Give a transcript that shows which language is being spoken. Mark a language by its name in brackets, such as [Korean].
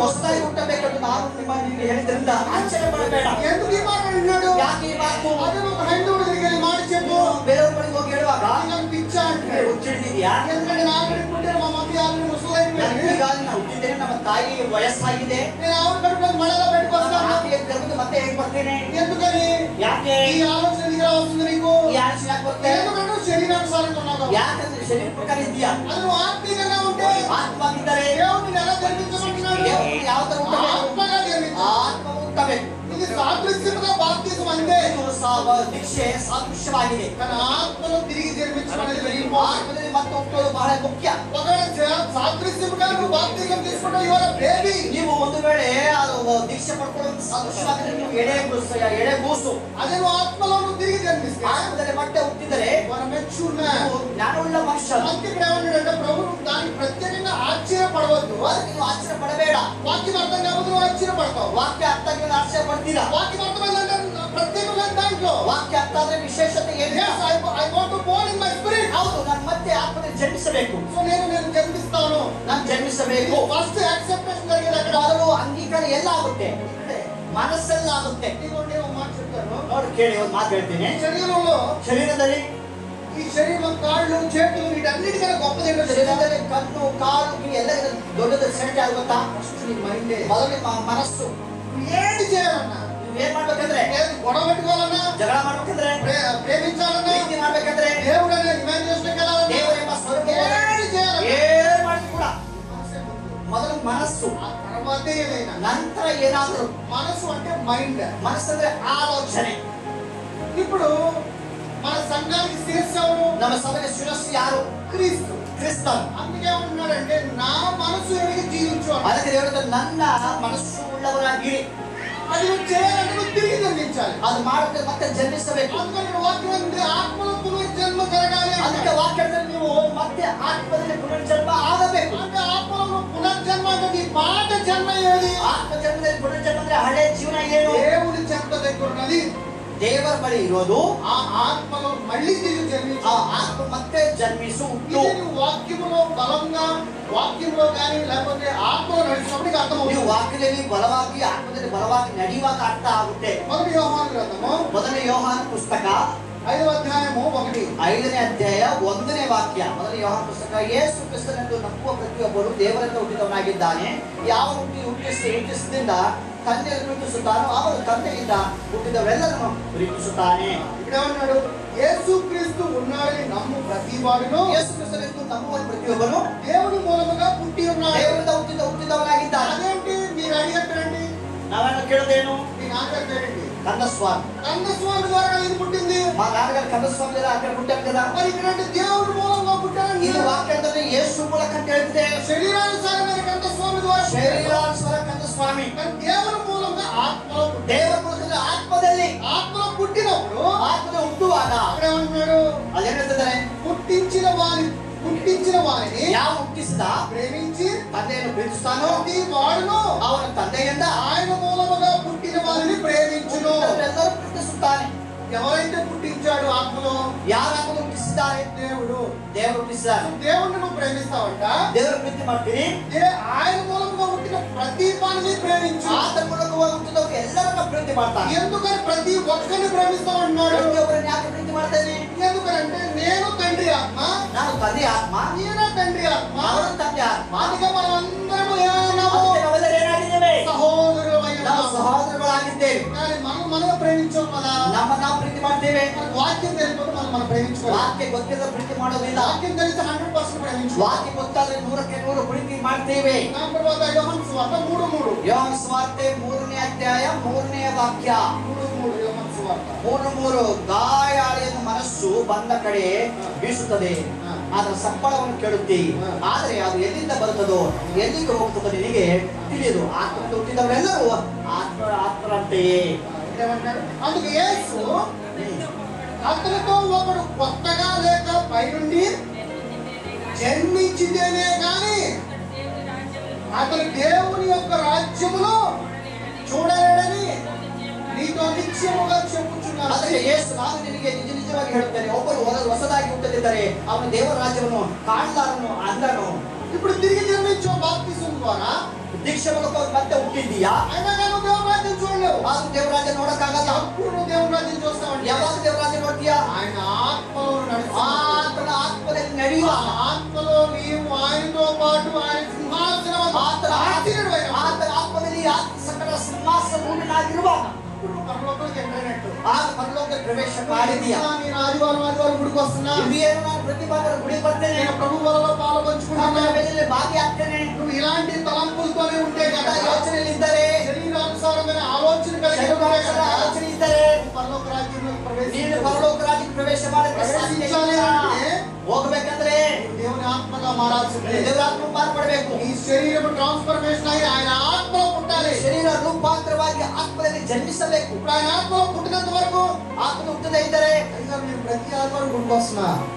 [Kannada] ಹೊಸದಾಗಿ ಹುಟ್ಟಬೇಕಂತ ನಾನು ನಿಮಗೆ ಹೇಳಿದ್ರಿಂದ ಆಶ್ಚರ್ಯ ಪಡಬೇಡ. [Telugu] ఎందుకు ఈ మాట విన్నాడు? [Kannada] ಯಾಕೆ ಈ ಮಾತು? [Telugu] అదే ఒక హైందవుడి దగ్గరికి వెళ్ళి మాట చెప్పు. [Kannada] ಬೇರೆಯವ್ರ ಬಳಿಗೆ ಹೋಗಿ ಹೇಳುವಾಗ [Telugu] నాకు పిచ్చా అంటే [Kannada] ಹುಚ್ಚಿಡಿದ್ಯಾ? [Telugu] ఎందుకంటే నా కడుపుంటే మా మమ్మీ ఆల్రెడీ ముసలైపోయింది. [Kannada] ಈಗ ನಾವು ಹುಟ್ಟಿದ್ದೇನೆ, ನಮ್ಮ ತಾಯಿಗೆ ವಯಸ್ಸಾಗಿದೆ. [Telugu] నేను ఆవిడ కడుపులో మళ్ళా బయటకు వస్తాను. [Kannada] ಆಕೆಯ ಗರ್ಭದ ಮತ್ತೆ ಹೇಗೆ ಬರ್ತೇನೆ? [Telugu] ఎందుకని? [Kannada] ಯಾಕೆ [Telugu] ఈ ఆలోచన ఎందుకు రావస్తుంది నీకు? [Kannada] ಈ ಆಲೋಚನೆ ಯಾಕೆ ಬರ್ತೇನೆ? [Telugu] ఎందుకంటే నువ్వు శరీరానుసారంగా ఉన్నావు కాబట్టి. [Kannada] ಯಾಕಂದ್ರೆ ಶರೀರ ಪ್ರಕಾರ ಇದೆಯಾ? [Telugu] అది నువ్వు ఆత్మీయంగా ఉంటే [Kannada] ಆತ್ಮವಾಗಿದ್ದರೆ [Telugu] దేవుడిని ఎలా జన్మించమంటున్నాడు? [Kannada] ದೇವರು ಯಾವ ತರ ಹುಟ್ಟಬೇಕು? [Telugu] ఆత్మగా జన్మించు. [Kannada] ಆತ್ಮ ಹುಟ್ಟಬೇಕು. [Telugu] ఇది సాదృశ్యముగా బాప్తిజం అంతే. [Kannada] ಇದು ದೀಕ್ಷೆ ಸಾದೃಶ್ಯವಾಗಿದೆ. [Telugu] కానీ ఆత్మలో తిరిగి జన్మించడం అనేది [English] very important. [Kannada] ಆತ್ಮದಲ್ಲಿ ಮತ್ತೆ ಹುಟ್ಟೋದು ಬಹಳ ಮುಖ್ಯ. [Telugu] ఒకవేళ సాదృశ్యముగా నువ్వు బాప్తిజం తీసుకుంటే [English] you are a baby. [Kannada] ನೀವು ಒಂದು ವೇಳೆ ಅದು ದೀಕ್ಷೆ ಪಡ್ಕೊಳ್ಳೋದು ಸಾದೃಶ್ಯವಾಗಿದ್ರೆ ನೀವು ಎಡೆ ಕೂಸು. [Telugu] అదే నువ్వు ఆత్మలో నువ్వు తిరిగి జన్మిస్తే [Kannada] ಆತ್ಮದಲ್ಲಿ ಮತ್ತೆ ಹುಟ್ಟಿದರೆ [Telugu] మన [English] Mature man. [Kannada] ನೀವು ಜ್ಞಾನವುಳ್ಳ ಮನುಷ್ಯ. [Telugu] అందుకే ఇక్కడ ఏమన్నాడంటే ప్రభు దానికి ప్రత్యేకంగా ఆశ్చర్యపడవద్దు. [Kannada] ಅದಕ್ಕೆ ನೀವು ಆಶ್ಚರ್ಯ పడಬೇಡ. [Telugu] వాక్యం అర్థం కాకపోతే నువ్వు ఆశ్చర్యపడతావు. [Kannada] ವಾಕ್ಯ ಅರ್ಥ ಆಗಿಲ್ಲ ಆಶ್ಚರ್ಯ ಪಡ್ತೀರಾ? [Telugu] వాక్యం అర్థమైందంటే ప్రత్యేకమైన దాంట్లో [Kannada] ವಾಕ್ಯ ಅರ್ಥ ಆದ್ರೆ ವಿಶೇಷತೆ ಏನಿಲ್ಲ. [English] yes I want to born in my spirit. [Kannada] ಹೌದು, ನಾನು ಮತ್ತೆ ಆತ್ಮದಲ್ಲಿ ಜನ್ಮಿಸಬೇಕು. [Telugu] సో నేను జన్మిస్తాను. [Kannada] ನಾನು ಜನ್ಮಿಸಬೇಕು. [Telugu] ఫస్ట్ యాక్సెప్టెన్స్ జరిగేది అక్కడ. [Kannada] ಮೊದಲು ಅಂಗೀಕಾರ ಎಲ್ಲ ಆಗುತ್ತೆ, ಮನಸ್ಸೆಲ್ಲ ಆಗುತ್ತೆ. [Telugu] ఇదిగోండి ఒక మాట చెప్తాను. [Kannada] ನೋಡಿ ಕೇಳಿ, ಒಂದು ಮಾತು ಹೇಳ್ತೀನಿ. [Telugu] శరీరంలో [Kannada] ಶರೀರದಲ್ಲಿ [Telugu] ఈ శరీరం కాళ్ళు చేతులు వీటన్నిటికన్నా గొప్పది ఏంటో తెలుసా? [Kannada] ಶರೀರದಲ್ಲಿ ಕಣ್ಣು ಕಾಲು ಎಲ್ಲ ದೊಡ್ಡದು ಸೆಂಟ್ ಆಗುತ್ತಾ? [Telugu] ఫస్ట్ నీ మైండే. [Kannada] ಮೊದಲು ನಿಮ್ಮ ಮನಸ್ಸು. [Telugu] ఏది చేయాలన్నా, [Kannada] ನೀವೇನ್ ಮಾಡ್ಬೇಕಂದ್ರೆ, [Telugu] ఏది గొడవ పెట్టుకోవాలన్నా, [Kannada] ಜಗಳ ಮಾಡ್ಬೇಕಂದ್ರೆ, [Telugu] ప్రేమించాలన్నా, [Kannada] ಪ್ರೀತಿ ಮಾಡ್ಬೇಕಂದ್ರೆ, [Telugu] దేవుడు అనే ఇమాజినేషన్ వెళ్ళాలన్నా, [Kannada] ದೇವರೆಂಬ ಸ್ವರೂಪ [Telugu] ఏది చేయాలన్నా [Kannada] ಏನ್ ಮಾಡಿ ಕೂಡ ಮೊದಲು ಮನಸ್ಸು, [Telugu] ఆ తర్వాతే ఏదైనా. [Kannada] ನಂತರ ಏನಾದ್ರು. [Telugu] మనసు అంటే మైండ్. [Kannada] ಮನಸ್ಸಂದ್ರೆ ಆಲೋಚನೆ. [Telugu] ఇప్పుడు మన సంఘానికి శిరస్సు ఎవరు? [Kannada] ನಮ್ಮ ಸಭೆಗೆ ಶಿರಸ್ಸು ಯಾರು? [Telugu] క్రీస్తు. [Kannada] ಕ್ರಿಸ್ತನ್. [Telugu] అందుకే ఉంటున్నాడంటే నా మనసు ఎరిగి జీవించు అన్నాడు. [Kannada] ಅದಕ್ಕೆ ದೇವರು ನನ್ನ ಮನಸ್ಸು ಉಳ್ಳವರಾಗಿರಿ. [Telugu] అది నువ్వు చేయాలంటే నువ్వు తిరిగి జన్మించాలి. [Kannada] ಅದು ಮಾಡೋಕೆ ಮತ್ತೆ ಜನ್ಮಿಸಬೇಕು. [Telugu] అందుకని వాక్యం ఉంది, ఆత్మలో పునర్జన్మ జరగాలి అంటే. [Kannada] ಅದಕ್ಕೆ ವಾಕ್ಯದಲ್ಲಿ ನೀವು ಮತ್ತೆ ಆತ್ಮದಲ್ಲಿ ಪುನರ್ಜನ್ಮ ಆಗಬೇಕು. [Telugu] అంటే ఆత్మలో నువ్వు పునర్జన్మ అంటే నీ పాత జన్మ ఏది? [Kannada] ಆತ್ಮ ಜನ್ಮದಲ್ಲಿ ಪುನರ್ಜನ್ಮ ಅಂದ್ರೆ ಹಳೆ ಜೀವನ ಏನು? [Telugu] దేవుడి చెంత దగ్గర ఉన్నది. [Kannada] ದೇವರ ಬಳಿ ಇರೋದು. [Telugu] ఆ ఆత్మలో మళ్ళీ తిరిగి జన్మించు. [Kannada] ಆ ಆತ್ಮ ಮತ್ತೆ ಜನ್ಮಿಸು ಹುಟ್ಟು. [Telugu] ఇది నువ్వు వాక్యములో బలంగా, వాక్యంలో కానీ లేకపోతే ఆత్మలో నడిచినప్పుడు నీకు [Kannada] ನೀವು [Telugu] అర్థమవుతుంది. [Kannada] ವಾಕ್ಯದಲ್ಲಿ ಬಲವಾಗಿ ಆತ್ಮದಲ್ಲಿ ಬಲವಾಗಿ ನಡೆಯುವಾಗ ಅರ್ಥ ಆಗುತ್ತೆ. [Telugu] మొదటి యోహాను గ్రంథము [Kannada] ಮೊದಲ ಯೋಹಾನ ಪುಸ್ತಕ [Telugu] 5వ ಅಧ್ಯಾಯము 1. [Kannada] 5ನೇ ಅಧ್ಯಾಯ 1ನೇ ವಾಕ್ಯ. ಮೊದಲ ಯೋಹಾನ ಪುಸ್ತಕ. ಯೇಸು ಕ್ರಿಸ್ತನೆಂದು ನಂಬುವ ಪ್ರತಿಯೊಬ್ಬರು ದೇವರಿಂದ ಹುಟ್ಟಿದವನಾಗಿದ್ದಾನೆ. ಯಾವ ಹುಟ್ಟಿಸಿದಿಂದ ತಂದೆಯನ್ನು ಪ್ರೀತಿಸುತ್ತಾನೋ ಅವನು ತಂದೆಯಿಂದ ಹುಟ್ಟಿದವರೆಲ್ಲರನ್ನು ಪ್ರೀತಿಸುತ್ತಾನೆ. [Telugu] ఇక్కడ ఏమన్నాడు? యేసుక్రీస్తు ఉన్నాడని నమ్ము ప్రతివాడును [Kannada] ಯೇಸು ಕ್ರಿಸ್ತನೆಂದು ನಂಬುವ ಪ್ರತಿಯೊಬ್ಬನು [Telugu] దేవుని మూలముగా పుట్టి ఉన్నాడు. [Kannada] ದೇವರಿಂದ ಹುಟ್ಟಿದವನಾಗಿದ್ದಾನೆ. [Telugu] అదేంటి మీరు అడిగేటండి? [Kannada] ನಾವೇನು ಕೇಳೋದೇನು? [Telugu] మీ నాన్నగారు పేరేంటి? కందస్వామి. కందస్వామి ద్వారా ఇది పుట్టింది. మా నాన్నగారు కందస్వామి కదా, అక్కడ పుట్టారు కదా. మరి ఇక్కడ దేవుడి మూలంగా పుట్టాడు. [Kannada] ಇದು ವಾಕ್ಯದಲ್ಲಿ ಯೇಸು ಮೂಲಕ ಅಂತ ಹೇಳ್ತಿದೆ. [Telugu] శరీరానుసారమైన కందస్వామి ద్వారా [Kannada] ಶರೀರಾನುಸಾರ ಕಂದಸ್ವಾಮಿ. [Telugu] కానీ దేవుని మూలంగా ఆత్మలో పుట్టాడు. [Kannada] ದೇವರ ಮೂಲಕ ಆತ್ಮದಲ್ಲಿ [Telugu] ఆత్మలో పుట్టినప్పుడు [Kannada] ಆತ್ಮದ ಹುಟ್ಟುವಾಗ [Telugu] అక్కడ ఏమంటున్నాడు? [Kannada] ಅದೇನ್ ಹೇಳ್ತಿದ್ದಾರೆ? [Telugu] పుట్టించిన వారిని [Kannada] ಯಾವ ಹುಟ್ಟಿಸಿದ [Telugu] ప్రేమించి [Kannada] ತಂದೆಯನ್ನು ಪ್ರೀತಿಸ್ತಾನೋ [Telugu] ప్రతి వాడును [Kannada] ಅವನ ತಂದೆಯಿಂದ [Telugu] ఆయన మూలముగా పుట్టిన వారిని ప్రేమించును. [Kannada] ಎಲ್ಲರೂ ಪ್ರೀತಿಸುತ್ತಾನೆ. [Telugu] ఎవరైతే పుట్టించాడు ఆత్మలో? [Kannada] ಯಾರು ಆತ್ಮ ಹುಟ್ಟಿಸಿದ್ದಾರೆ? [Telugu] దేవుడు. [Kannada] ದೇವರು ಹುಟ್ಟಿಸಿದ್ದಾರೆ. [Telugu] దేవుడిని నువ్వు ప్రేమిస్తావంట. [Kannada] ದೇವರು ಪ್ರೀತಿ ಮಾಡ್ತೀರಿ. [Telugu] ఆయన మూలముగా పుట్టిన ప్రతి వాడిని ప్రేమించు. [Kannada] ಆತನ ಮೂಲಕವಾಗಿ ಹುಟ್ಟಿದವರು ಎಲ್ಲರನ್ನ ಪ್ರೀತಿ ಮಾಡ್ತಾನೆ. [Telugu] ఎందుకని ప్రతి ఒక్కరిని ప్రేమిస్తామన్నాడు? [Kannada] ಪ್ರತಿಯೊಬ್ಬರನ್ನ ಯಾಕೆ ಪ್ರೀತಿ ಮಾಡ್ತಾನೆ? [Telugu] ఎందుకంటే నేను తండ్రి ఆత్మ, [Kannada] ನಾನು ತಂದೆ ಆತ್ಮ, [Telugu] ఈయన తండ్రి ఆత్మ, [Kannada] ಅವನು ತಂದೆ ಆತ್ಮ. [Telugu] అందుకే మనం అందరము ఏమన్నాము? [Kannada] ಅದಕ್ಕೆ ನಾವೆಲ್ಲರೂ ಏನಾಗಿದ್ದೇವೆ? ನಾವು [Telugu] సహోదరులమైనాము. [Kannada] ಸಹೋದರಗಳಾಗಿದ್ದೇವೆ. [Telugu] కానీ మనమే ప్రేమించాం కదా. [Kannada] ನಾವು ಪ್ರೀತಿ ಮಾಡ್ತೇವೆ. [Telugu] మనకు వాక్యం తెలియకపోతే మనం ప్రేమించుకోవాలి. [Kannada] ವಾಕ್ಯ ಗೊತ್ತಿದ್ರೆ ಪ್ರೀತಿ ಮಾಡೋದಿಲ್ಲ. [Telugu] వాక్యం తెలిస్తే 100% ప్రేమించుకోవాలి. [Kannada] ವಾಕ್ಯ ಗೊತ್ತಾದ್ರೆ 100ಕ್ಕೆ 100 ಪ್ರೀತಿ ಮಾಡ್ತೇವೆ. [Telugu] దాని తర్వాత యోహాను సువార్త 3:3. [Kannada] ಯೋಹಾನ ಸುವಾರ್ತೆ 3ನೇ ಅಧ್ಯಾಯ 3ನೇ ವಾಕ್ಯ. [Telugu] 3:3 యోహాను సువార్త. [Kannada] 3:3 ಗಾಯಾಳಿಯನ್ನು ಮನಸ್ಸು ಬಂದ ಕಡೆ ಬೀಸುತ್ತದೆ, ಅದರ ಸಪ್ಪಳವನ್ನು ಕೇಳುತ್ತಿ, ಆದರೆ ಅದು ಎಲ್ಲಿಂದ ಬರುತ್ತದೋ ಎಲ್ಲಿಗೆ ಹೋಗ್ತದೋ ನಿನಗೆ ತಿಳಿಯದು. ಆತ್ಮದಿಂದ ಹುಟ್ಟಿದವರೆಲ್ಲರೂ ಆತ್ಮರಂತೆಯೇ. [Telugu] అందుకు యేసు అతనితో ఒకడు కొత్తగా లేక పైనుండి జన్మించిందేనే గాని అతను దేవుని యొక్క రాజ్యములో చూడలేడని నీతో నిశ్చయముగా చెప్పుచున్నాను. [Kannada] ಅದಕ್ಕೆ ಯೇಸು, ನಾನು ನಿನಗೆ ನಿಜವಾಗಿ ಹೇಳುತ್ತೇನೆ, ಒಬ್ಬರು ಹೊಸದಾಗಿ ಹುಟ್ಟದಿದ್ದರೆ ಅವನು ದೇವರ ರಾಜ್ಯವನ್ನು ಕಾಣಲಾರನು ಅಂದನು. [Telugu] ఇప్పుడు తిరిగి జన్మించో బాప్తిసం ద్వారా [Kannada] దీక్ష ಮೂಲಕ ಮತ್ತೆ ಹುಟ್ಟಿದ್ದೀಯಾ? [Telugu] అయినా నేను దేవుని రాజ్యం చూడలేవు. [Kannada] ಆದ್ರೂ ದೇವರ ರಾಜ್ಯ ನೋಡಕ್ಕಾಗಲ್ಲ. [Telugu] అప్పుడు నువ్వు దేవుని రాజ్యం చూస్తావు. [Kannada] ಯಾವಾಗ ದೇವರ ರಾಜ್ಯ ನೋಡ್ತೀಯಾ? [Telugu] ఆయన ఆత్మలో [Kannada] ಆತನ ಆತ್ಮದಲ್ಲಿ ನಡೆಯುವ, [Telugu] ఆత్మలో నీవు ఆయనతో పాటు ఆయన సింహాసనం [Kannada] ಆತನ ಆತ್ಮದಲ್ಲಿ ಸಕಲ ಸಿಂಹಾಸನವಾಗಿರುವಾಗ [Telugu] పరలోకానికి ఎంటర్ అయినట్టు. [Kannada] ಆಗ ಪರಲೋಕ ಪ್ರವೇಶ ಮಾಡಿದೀಯಾ? [Telugu] నేను ఆదివారం గుడికి వస్తున్నా. [Kannada] ಇದೇನು ನಾನು ಪ್ರತಿ ಭಾನುವಾರ ಗುಡಿ ಬರ್ತೇನೆ, [Telugu] నేను ప్రభు వలలో పాలు పంచుకుంటున్నా. [Kannada] ಬೆಲೆಯಲ್ಲಿ ಭಾಗಿಯಾಗ್ತೇನೆ. [Telugu] నువ్వు ఇలాంటి తలంపులతోనే ఉంటే కదా, [Kannada] ಯೋಚನೆಯಲ್ಲಿ ಇದ್ದರೆ, [Telugu] శరీరానుసారమైన ఆలోచన కలిగి ఉంటే [Kannada] ಶರೀರಾನುಸಾರ [Telugu] కదా, [Kannada] ಆಲೋಚನೆ ಇದ್ದರೆ [Telugu] పరలోక రాజ్యంలోకి [Kannada] ನೀನು [Telugu] ప్రవేశించలేవు. [Kannada] ಪರಲೋಕ ರಾಜ್ಯಕ್ಕೆ ಪ್ರವೇಶ ಮಾಡಕ್ಕೆ ಸಾಧ್ಯ ಇಲ್ಲ. ಹೋಗ್ಬೇಕಂದ್ರೆ [Telugu] దేవుని ఆత్మగా మారాల్సిందే. [Kannada] ದೇವರಾತ್ಮ ಮಾರ್ಪಡಬೇಕು. [Telugu] ఈ శరీరం ట్రాన్స్ఫర్మేషన్ అయ్యి ఆయన ఆత్మలో పుట్టాలి. [Kannada] ಶರೀರ ರೂಪಾಂತರವಾಗಿ ಆತ್ಮದಲ್ಲಿ ಜನ್ಮಿಸಬೇಕು. [Telugu] ఇప్పుడు ఆయన ఆత్మలో పుట్టినంత వరకు [Kannada] ಆತ್ಮ ಹುಟ್ಟದೇ ಇದ್ದರೆ, [Telugu] అయ్యా నేను ప్రతి ఆదివారం గుడికి వస్తున్నా,